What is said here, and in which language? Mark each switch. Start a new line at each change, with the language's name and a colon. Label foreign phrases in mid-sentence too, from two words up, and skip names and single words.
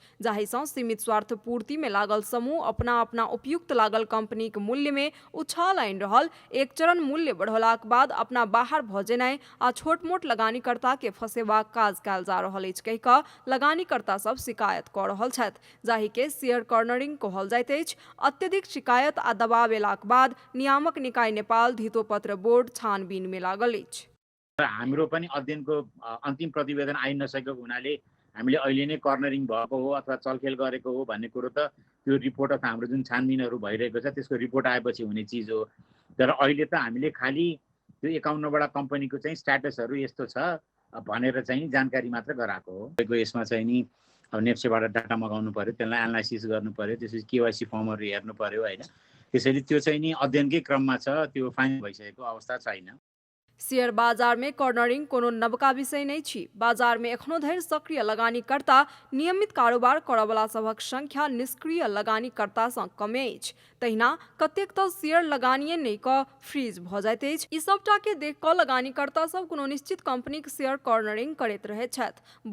Maithili: जाहि सँ सीमित स्वार्थ पूर्ति में लागल समूह अपना अपना उपयुक्त लागल कंपनी के मूल्य में उछाल आनि रहल, एक चरण मूल्य बढ़लाक बाद अपना बाहर भ जेनाइ आ छोट मोट लगानीकर्ता के फंसेबाक काज कयल जा रहल अछि कहि कऽ लगानीकर्ता सब शिकायत कऽ रहल छथि, जाहि के शेयर कॉर्नरिंग कहल जाइत अछि। अत्यधिक शिकायत आ दबाव एलाक बाद नियामक निकाय नेपाल धितोपत्र बोर्ड छानबीन में लागल अछि।
Nepali: हाम्रो पनि अध्ययनको अन्तिम प्रतिवेदन आइ नसकेको हुनाले हामीले अहिले नै कर्नरिङ भएको हो अथवा चलखेल गरेको हो भन्ने कुरो त त्यो रिपोर्ट अथवा हाम्रो जुन छानबिनहरू भइरहेको छ त्यसको रिपोर्ट आएपछि हुने चिज हो। तर अहिले त हामीले खालि त्यो 51वटा कम्पनीको चाहिँ स्ट्याटसहरू यस्तो छ भनेर चाहिँ जानकारी मात्र गराएको हो। यसमा चाहिँ नि अब नेप्सेबाट डाटा मगाउनु पर्यो, त्यसलाई एनालाइसिस गर्नु पर्यो, त्यसपछि केवाइसी फर्महरू हेर्नु पर्यो हैन। त्यसैले त्यो चाहिँ नि अध्ययनकै क्रममा छ, त्यो फाइनल भइसकेको अवस्था छैन।
Maithili: शेयर बाजार में कॉर्नरिंग कोनो नवका विषय नहीं छी। बाजार में एखनो धरि सक्रिय लगानीकर्ता नियमित कारोबार करवला सभक संख्या निष्क्रिय लगानीकर्ता सँ कमे अछि। तहिना कतेक तो शेयर लगानिए नहीं क फ्रीज भ जाइत अछि। ई सबटा के देख क लगानीकर्ता सब कोनो निश्चित कंपनी के शेयर कॉर्नरिंग करैत रहे छथि।